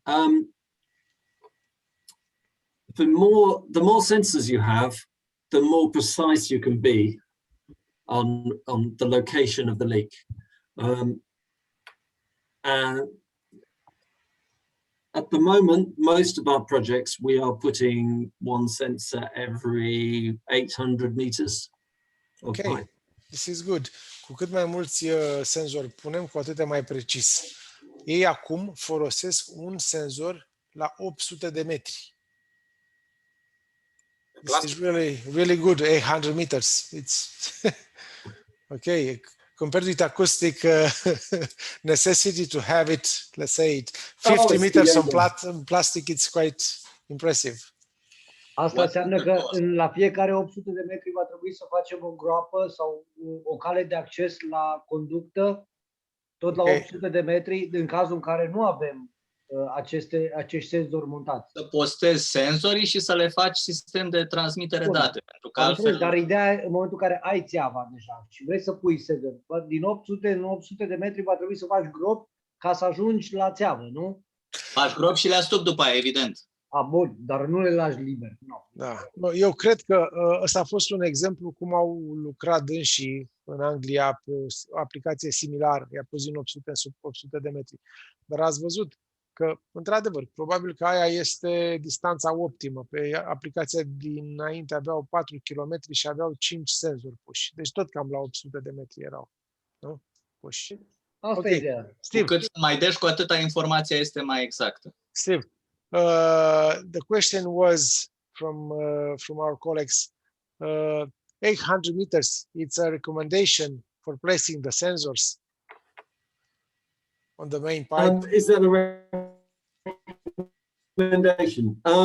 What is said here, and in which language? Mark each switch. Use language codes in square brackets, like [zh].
[en] The more sensors you have, the more precise you can be on the location of the leak. And at the moment, most of our projects, we are putting one sensor every 800 meters. Okay, this is good. [ro] Cu cât mai mulți senzori punem, cu atât mai precis. Ei acum folosesc un senzor la 800 de metri. [en] This is really good, 800 meters. It's okay. Compared with acoustic necessity to have it, let's say, 50 meters on plastic, it's quite impressive. [ro] Asta înseamnă că la fiecare 800 de metri va trebui să facem o groapă sau o cale de acces la conductă, tot la 800 de metri, în cazul în care nu avem acești senzori montați. Să postezi senzorii și să le faci sistem de transmitere date. Pentru că altfel... Dar ideea e, în momentul în care ai țeava deja și vrei să pui senzor, din 800 de metri va trebui să faci gropi ca să ajungi la țeavă, nu? Faci gropi și le astup după aia, evident. Bun, dar nu le lași liber. No. Da. Eu cred că ăsta a fost un exemplu cum au lucrat dânsii în Anglia pe o aplicație similară, i-a pus din 800 sub 800 de metri. Dar ați văzut că, într-adevăr, probabil că aia este distanța optimă. Pe aplicația dinainte aveau 4 km și aveau 5 senzori puși. Deci tot cam la 800 de metri erau. Nu? Puși. Asta e ideea. Cu cât mai deși, cu atâta informația este mai exactă. [en] Steve, the question was from our colleagues, 800 meters, it's a recommendation for placing the sensors on the main pipe. Is that a recommendation?